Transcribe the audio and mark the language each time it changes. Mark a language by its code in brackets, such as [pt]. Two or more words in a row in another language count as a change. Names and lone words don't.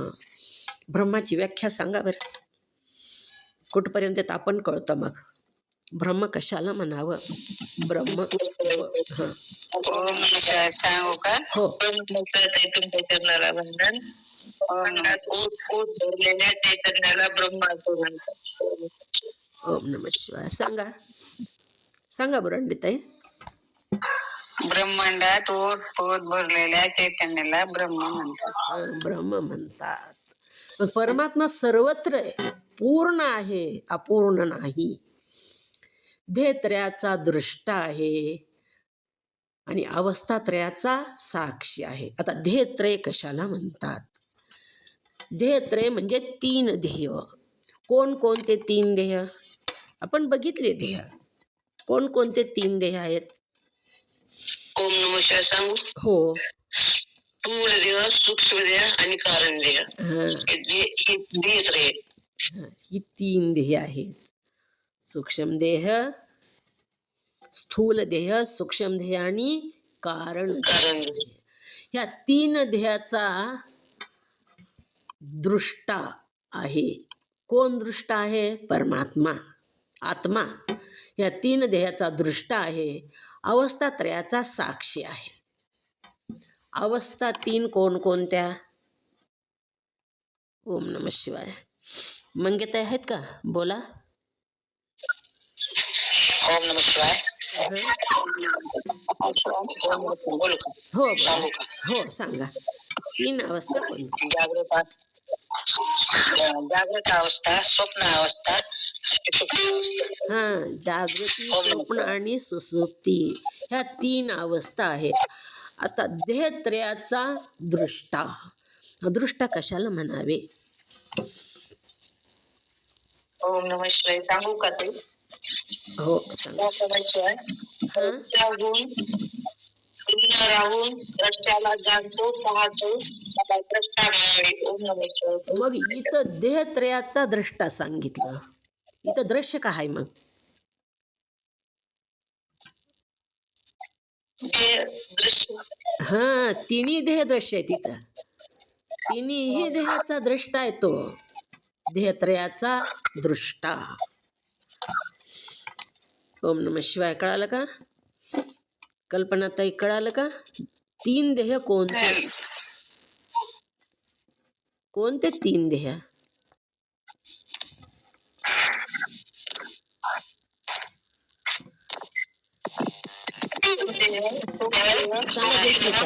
[mr] ब्रह्माची व्याख्या सांगा बरं, कुठपर्यंत आपण कळतं. मग ब्रह्म कशाला म्हणावं? ब्रह्म हां सांगू का? हो. तुमच्या चरणाला वंदन. भरलेल्या चैतन्याला ब्रह्म असं म्हणतात. [sa] ओम नमः शिवाय. [mr] सांगा बरं अंडिताई. ब्रह्मांडात ओत पोत भरलेल्या चैतन्याला ब्रह्म म्हणतात. ब्रह्म म्हणतात. पण परमात्मा सर्वत्र आहे, पूर्ण आहे, अपूर्ण नाही. ध्येयत्रयाचा दृष्टा आहे आणि अवस्थात्रयाचा साक्षी आहे. आता ध्येयत्रय कशाला म्हणतात? ध्येयत्रय म्हणजे 3 ध्येय. कोणकोणते 3 ध्येय आपण बघितले? ध्येय कोणकोणते 3 ध्येय आहेत? [sa] ओम नमः शिवाय सांगू? [mr] हो. स्थूल देह, सूक्ष्म देह आणि कारण देह. ही 3 ध्येय आहेत. सूक्ष्म देह, स्थूल देह, सूक्ष्म देह आणि कारण. ह्या 3 ध्येयाचा दृष्टा आहे. कोण दृष्टा आहे? परमात्मा, आत्मा. या 3 ध्येयाचा दृष्टा आहे, अवस्थात्रयाचा साक्षी आहे. अवस्था 3 कोणकोणत्या? [sa] ओम नमः शिवाय. [mr] मंगेताई आहेत का? बोला. [sa] ओम नमः शिवाय. [mr] हो हो सांगा. 3 अवस्था कोणत्या? जागृत अवस्था, स्वप्न अवस्था आणि सुप्त अवस्था. हां, जागृती, स्वप्न आणि सुसुप्ती ह्या 3 अवस्था आहेत. आता देहत्रयाचा दृष्टा. दृष्टा कशाला म्हणावे? [sa] ओम नमः शिवाय. [mr] सांगू का ते? हो, सांगा. [sa] ओम नमः शिवाय. हां, [mr] द्रष्टाहून शून्य राहून द्रष्ट्याला जाणतो, पाहतो, मला द्रष्टा मिळावे. [sa] ओम नमः शिवाय. [mr] मग इथं देहत्रयाचा दृष्टा सांगितलं. इथं दृश्य काय आहे मग? ते दृश्य हां, तिन्ही देह दृश्य आहे तिथं. तिन्हीही देहाचा दृष्टा आहे तो. देहत्रयाचा दृष्टा. [sa] ओम नमः शिवाय. [mr] कळालं का? कल्पनाताई, कळालं का? 3 देह कोणते? कोणते 3 देह? सांगा जयश्रीताई.